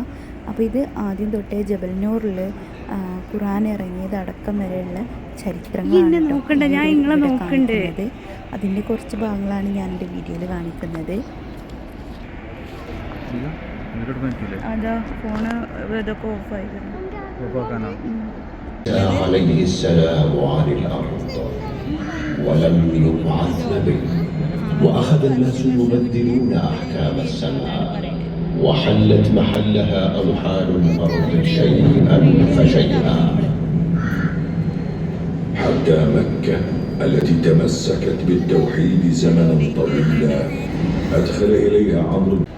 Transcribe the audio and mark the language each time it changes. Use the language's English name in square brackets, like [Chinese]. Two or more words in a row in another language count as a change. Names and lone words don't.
[Malayalam] അപ്പോൾ ഇത് ആദ്യം തൊട്ടേ ജബൽനൂറിൽ ഖുർആൻ ഇറങ്ങിയത് അടക്കം വരെയുള്ള ചരിത്രങ്ങളാണ്. അതിൻ്റെ കുറച്ച് ഭാഗങ്ങളാണ് ഞാൻ എൻ്റെ വീഡിയോയിൽ കാണിക്കുന്നത്. അതാ ഫോണ് ഇതൊക്കെ ഓഫായിരുന്നു. [Arabic] عليه السلام عن الأرض ولم يبعث نبي وأخذ الناس يبدلون أحكام السماء وحلت محلها أوحال الأرض شيئا فشيئا حتى مكة التي تمسكت بالتوحيد زمنا طويلا أدخل إليها عمرو